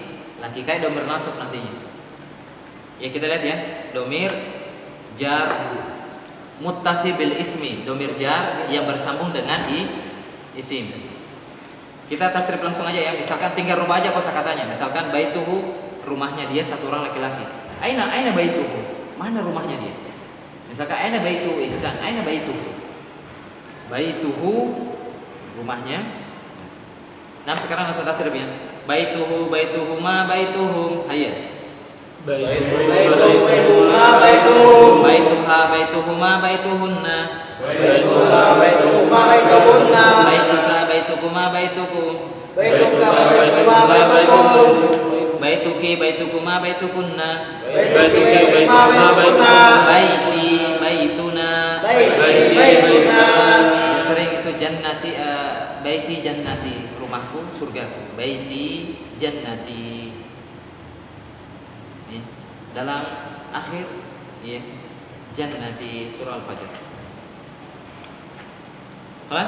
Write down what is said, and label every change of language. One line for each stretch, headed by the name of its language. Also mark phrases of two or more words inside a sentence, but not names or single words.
Indonesian: Laki kayak
Arabic: ضمير نصب
Indonesian: nantinya. Ya kita lihat ya,
Arabic: ضمير جر متصل بالاسم, ضمير جر
Indonesian: yang bersambung dengan isim. Kita tasrif langsung aja ya. Misalkan tinggal rubah aja kosakatanya. Misalkan baituhu, rumahnya dia satu orang laki-laki.
Arabic: أين بيته,
Indonesian: mana rumahnya dia? Misalkan
Arabic: أين بيته
Indonesian: Ihsan,
Arabic: أين بيته. Baituhu,
Indonesian: rumahnya. Nah sekarang langsung tasrif ya.
Arabic: بيته، بيتهما، بيتهم. Hayya. بيتهما، بيتهم. بيتها، بيتهما، بيتهن. بيتها، بيتهما، بيتهن. بيتك، بيتكما، بيتكم. بيتك، بيتهما، بيتهم. بيتك، بيتكما، بيتكن. بيتك، بيتهما، بيتهن. بيتي، بيتنا. بيتي، بيتنا.
Indonesian: Sering itu jannati,
Arabic: بيتي جنتي,
Indonesian: rumahku, surgaku.
Arabic: بيتي جنتي.
Indonesian: Ini dalam akhir ya jannati surah Al-Fajr. Kelas?